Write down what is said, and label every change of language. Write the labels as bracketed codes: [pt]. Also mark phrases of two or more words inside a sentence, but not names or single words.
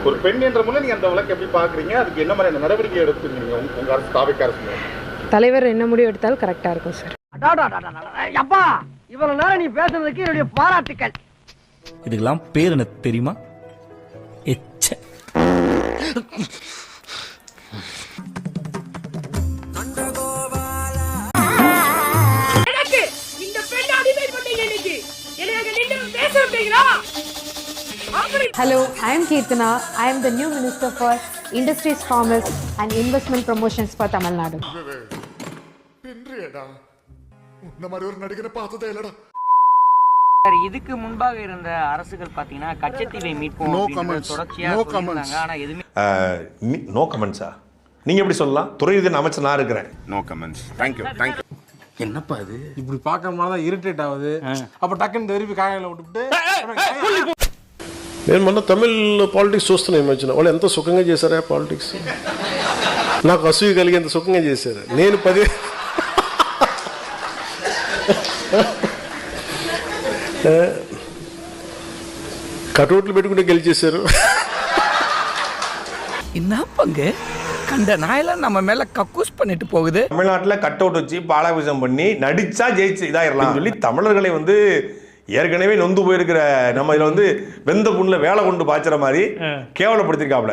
[ta] ஒரு பெண் என்ற முறை நீங்க அந்த வழக்கு எப்படி பாக்குறீங்க? அதுக்கு என்ன மாதிரி நடவடிக்கை எடுத்துருக்கீங்க உங்க அரசு தாவேக்கா அரசு? தலைவர் என்ன முடிவு எடுத்தாலும் கரெக்டா இருக்கும் சார். அப்பா இவ்வளவு நேரம் நீ பேசுனதுக்கு என்னுடைய பாராட்டுக்கள். இதுக்கெல்லாம் பேர் என்ன தெரியுமா? எச்ச. [en] Hello, I am Keerthana. I am the new Minister for Industries, Commerce and Investment Promotions for Tamil Nadu. [ta] இதுக்கு முன்பாக இருந்த அரசுகள் பாத்தீங்கன்னா கச்சத்தீவை மீட்போம் தொடர்ச்சியா சொன்னாங்க. ஆனா எதுவுமே [en] no comments? [ta] நீங்க எப்படி சொல்லலாம்? துறையுதன் அமைச்சர் நான் இருக்கிறேன். [en] No comments. Thank you. [ta] என்னப்பா இது? இப்படி பார்க்கறதுனால தான் இரிட்டேட் ஆகுது. அப்ப டக்குன்னு திருப்பி காயல விட்டுட்டு [te] నేను మొన్న తమిళ్ పాలిటిక్స్ చూస్తున్నా ఈ మధ్యన. వాళ్ళు ఎంత సుఖంగా చేశారా పాలిటిక్స్. నాకు అసూయ కలిగేంత సుఖంగా చేశారు. నేను 10 కటౌట్లు పెట్టుకుంటే గెలిచేశారు. [ta] என்ன பங்கு கண்ட நாயெல்லாம் நம்ம மேல கக்கூஸ் பண்ணிட்டு போகுது. தமிழ்நாட்டில் [en] cut out [ta] வச்சு பாலாபிஷேகம் பண்ணி நடிச்சா ஜெயிச்சு இதாயிரலாம் சொல்லி தமிழர்களை வந்து ஏற்கனவே நொந்து போயிருக்கிற நம்ம இதில் வந்து வெந்த புண்ணில் வேலை கொண்டு பாய்ச்சுற மாதிரி கேவலப்படுத்திருக்காப்புல.